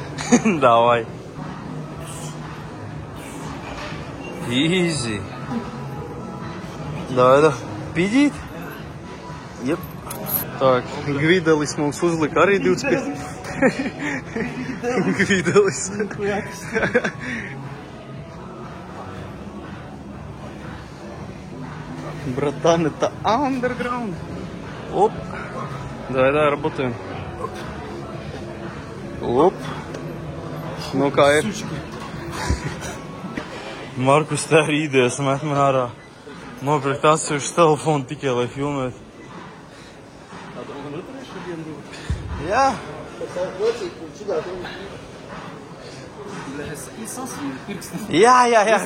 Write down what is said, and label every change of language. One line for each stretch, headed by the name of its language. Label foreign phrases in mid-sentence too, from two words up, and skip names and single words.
Russian: Davai. Easy. Davai. Pidīt?
Latvian: Jep. Tā, Gvidelis mums uzlika arī 25. Gvidelis.
Russian: Братан, это underground. Оп. Давай, работаем. Оп.
Latvian: Nu, kā ir? Markus, tā ir idejas, met man ārā. Nopirkt atsevišķu telefonu tikai, lai filmētu. Jā. Jā.